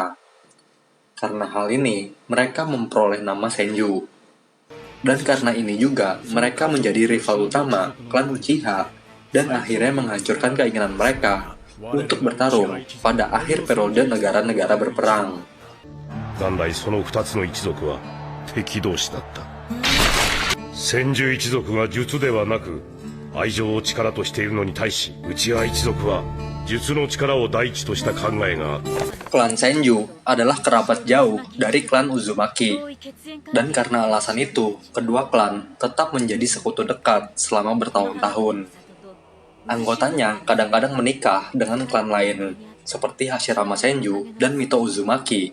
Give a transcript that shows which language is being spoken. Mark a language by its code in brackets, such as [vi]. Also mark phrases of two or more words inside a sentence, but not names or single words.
[id] Karena hal ini, mereka memperoleh nama Senju. Dan karena ini juga, mereka menjadi rival utama klan Uchiha dan akhirnya menghancurkan keinginan mereka untuk bertarung pada akhir periode negara-negara berperang. [ja] 元来その2つの一族は敵同士だった。千住一族が術ではなく愛情を力としているのに対し、内輪一族は術の力を第一とした考えがあった。 [id] Klan Senju adalah kerabat jauh dari klan Uzumaki, dan karena alasan itu, kedua klan tetap menjadi sekutu dekat selama bertahun-tahun. Anggotanya kadang-kadang menikah dengan klan lain, seperti Hashirama Senju dan Mito Uzumaki.